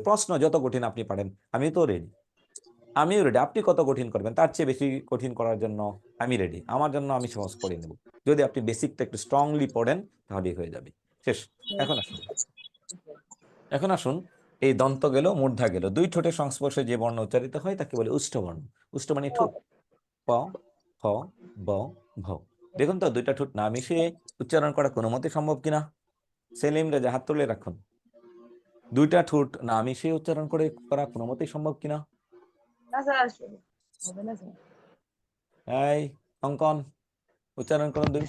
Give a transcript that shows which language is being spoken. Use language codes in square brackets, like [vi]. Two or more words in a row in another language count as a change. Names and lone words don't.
[bn] প্রশ্ন যত কঠিন আপনি পারেন, আমিও রেডি। আপনি কত কঠিন করবেন তার চেয়ে বেশি কঠিন করার জন্য আমি রেডি। আমার জন্য আমি সহজ করে নেব। যদি আপনি বেসিকটা একটু স্ট্রংলি পড়েন তাহলেই হয়ে যাবে। শেষ। এখন আসুন এই দন্ত গেল, মূর্ধা গেল, দুই ঠোঁটের সংস্পর্শে যে বর্ণ উচ্চারিত হয় তাকে বলে উষ্ঠবর্ণ। উষ্ঠ মানে ঠোঁট। প ফ ব ভ। দেখুন তো দুইটা ঠোঁট না মিশিয়ে উচ্চারণ করা কোনো মতে সম্ভব কিনা? সেলিম রেজা হাত তুলে রাখুন। দুইটা ঠোঁট না মিশিয়ে উচ্চারণ করা কোনো মতেই সম্ভব কিনা? এই অঙ্কন, উচ্চারণ করুন দুই ঠোঁট